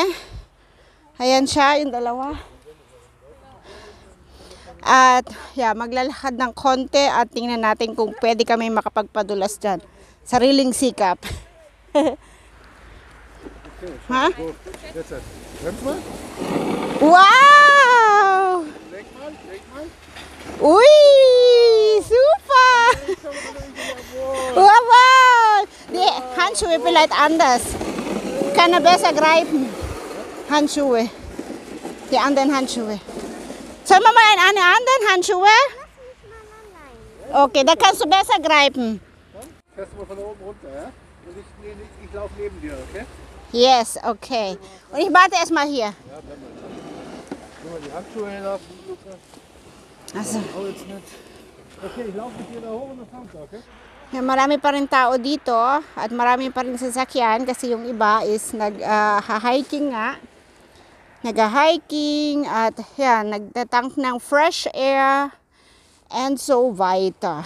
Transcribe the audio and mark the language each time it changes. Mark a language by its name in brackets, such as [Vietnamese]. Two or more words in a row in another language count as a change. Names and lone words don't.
[Filipino] Ayan siya, yung dalawa, at maglalakad ng konti at tingnan natin kung pwede kami makapagpadulas dyan. Sariling sikap. Ha? Wow! Uy! Super! Wow! [German] Die Handschuhe vielleicht anders. Kann er besser greifen. Handschuhe. Die anderen Handschuhe. Sollen wir mal eine anderen Handschuhe? Okay, da kannst du besser greifen. Fährst du mal von oben runter, ja? Und ich laufe neben dir, okay? [English] Yes, okay. [German] Und ich warte erstmal hier. Ja, bleib mal dran. Guck mal die Handschuhe hinlassen, Lukas. Also. Oh, jetzt nicht. Okay, ich laufe mit dir da hoch und dann fahren wir, okay? [Filipino] Marami pa rin tao dito at marami pa rin sasakyan kasi yung iba is nag-hiking nga. Nag-hiking at nagtatank ng [English] fresh air and so [Filipino] vita.